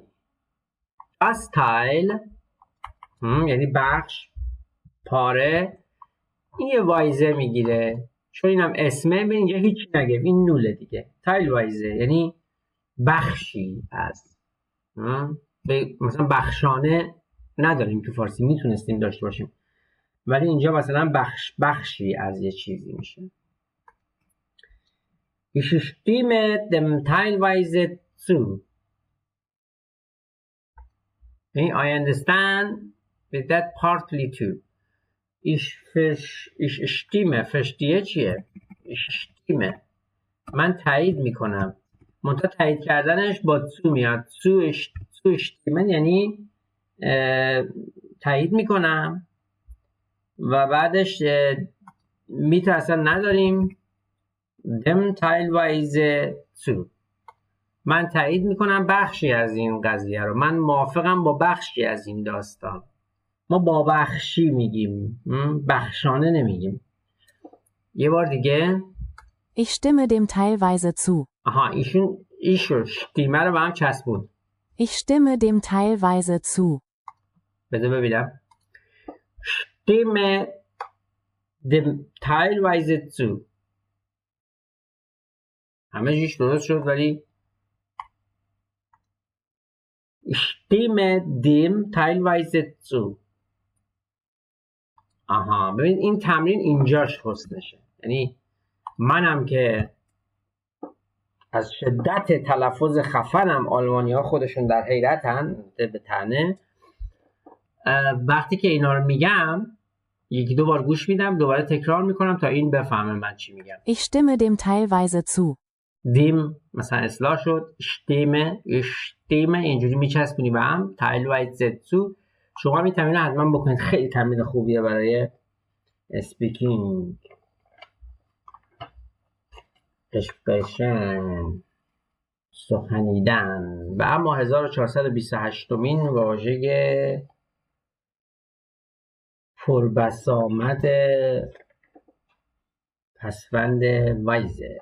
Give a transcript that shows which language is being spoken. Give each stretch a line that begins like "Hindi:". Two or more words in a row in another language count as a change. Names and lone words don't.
German: Das Teil
Persian: یعنی بخش، پاره، این یه وایزه میگیره، چون اینم اسمه. به اینجا هیچ نگه، این نوله دیگه. تایل وایزه یعنی بخشی از. مثلا بخشانه نداریم تو فارسی، میتونستیم داشته باشیم، ولی اینجا مثلا بخشی از یه چیزی میشه.
German: Ich stimme dem teilweise zu.
English: I understand with that partly too.
German: Ich stimme. verstehe چیه؟ Ich stimme.
Persian: من تایید میکنم. منتها تایید کردنش با تو میاد.
German: zu stimmen
Persian: یعنی تایید میکنم و بعدش میتو اصلا نداریم.
German: dem teilweise zu.
Persian: من تایید میکنم بخشی از این قضیه رو. من موافقم با بخشی از این داستان. ما با بخشی میگیم، بخشانه نمیگیم. یه بار دیگه.
German: Ich stimme dem teilweise zu.
Persian: آها، ایشون شتیمه رو به هم چسبون.
German: Ich stimme dem teilweise zu.
Persian: بذار ببینم.
German: stimme dem teilweise zu.
Persian: همه چیش درست شد، ولی
German: stimme dem teilweise zu.
Persian: آها، ببین این تمرین اینجاش حسنشه. یعنی منم که از شدت تلفظ خفنم آلمانی ها خودشون در حیرتن به طعنه. وقتی که اینا رو میگم یکی دو بار گوش میدم، دوباره تکرار میکنم تا این بفهمه من چی میگم.
German: Ich stimme dem teilweise zu.
Persian: دیم مثلا اصلاح شد. stimme اینجوری میچسبونی به هم.
German: teilweise zu.
Persian: شما این تمرین حتما بکنید، خیلی تمرین خوبیه برای اسپیکینگ. اسپریشن، سخنیدن. و اما 1428مین واژه پربسامد پسوند وایزه.